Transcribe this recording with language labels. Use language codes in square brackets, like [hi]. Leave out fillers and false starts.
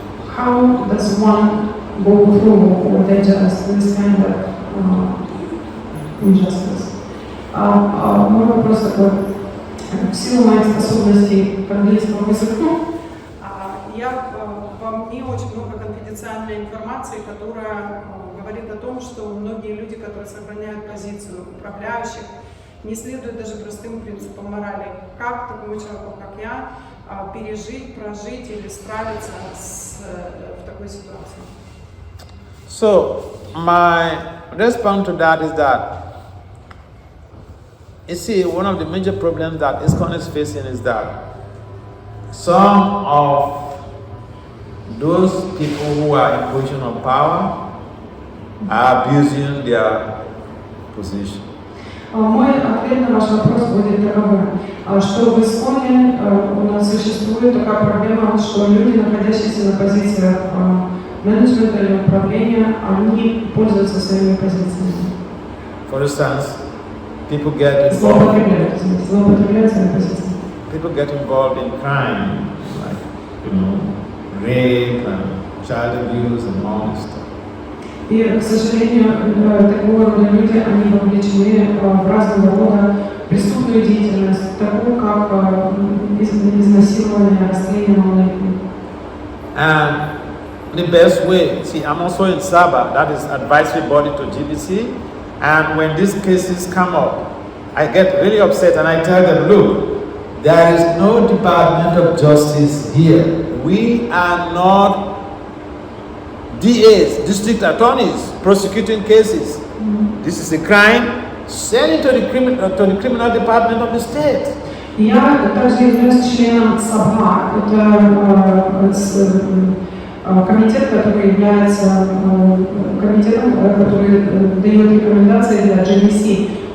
[en] How does one go through or digest this kind of injustice? [ru] Мой вопрос такой. В силу моих способностей к английскому языку, во мне очень много конфиденциальной информации, которая говорит о том, что многие люди, которые сохраняют позицию управляющих, не следуют даже простым принципам морали. Как такому человеку, как я, пережить, прожить или справиться в такой ситуации? [en] So, my response to that is that, you see, one of the major problems that ISKCON is facing is that some of those people who are in position of power are abusing their position. [ru] Мой ответ на ваш вопрос будет таковым, что в ИСККОНе у нас существует такая проблема, что люди, находящиеся на позициях менеджмента или управления, они пользуются своими позициями. [en] For instance, people get involved in crime, like, rape and child abuse and all this stuff. [ru] И, к сожалению, такого рода люди, они вовлечены в разного рода преступную деятельность, такую как изнасилование, растление малолетних. [en] And the best way, see, I'm also in SABA, that is advisory body to GBC, and when these cases come up, I get really upset and I tell them, look, there is no Department of Justice here. We are not DAs, district attorneys, prosecuting cases. This is a crime. Send it to the criminal department of the state. [ru] Я также являюсь членом САБА. Это комитет, который является комитетом, который дает рекомендации для GBC.